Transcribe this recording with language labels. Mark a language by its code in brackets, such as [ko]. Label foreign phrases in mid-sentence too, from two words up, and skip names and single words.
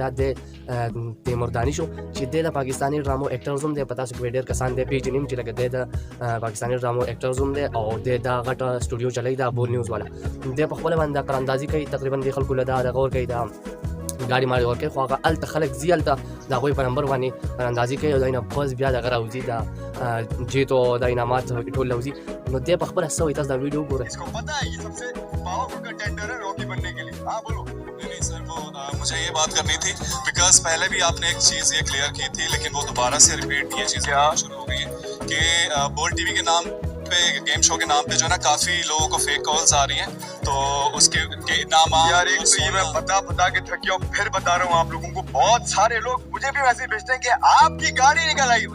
[ps] دا د تیمور دانش چې دی د پاکستاني ډرامو اکټرز هم دی، په تاسو کې ډېر کسان دی پېژني چې لکه دی د پاکستاني ډرامو اکټرز هم دی او دی دا غټه سټوډیو چلوي دا بول نیوز والا. دی په خپله باندې قراندازي کوي، تقریبا د خلکو له دا دغه ورکوي، دا ګاډي ماډي ورکوي، خو هغه هلته خلک ځي، هلته د هغوی په نمبر باندې قراندازي کوي او د نه بس بیا دغه راوځي، د جیت او د انعامات ټول راوځي. نو دی په خپله څه وایي، تاسو دا ویډیو وګورئ. [ur] مجھے یہ بات کرنی تھی بکاز پہلے بھی آپ نے ایک چیز یہ کلیئر کی تھی، لیکن وہ دوبارہ سے ریپیٹ یہ چیزیں شروع ہو گئی ہے کہ بول ٹی وی کے نام پہ, [en] game show [ur] کے نام پہ جو ہے نا کافی لوگوں کو [en] fake calls [ur] آ رہی ہیں، تو اس کے نام یار ایک تو یہ میں بتا کے تھکی ہوں، پھر بتا رہا ہوں آپ لوگوں کو، بہت سارے لوگ مجھے بھی میسج بھیجتے ہیں کہ آپ کی گاڑی نکل آئی.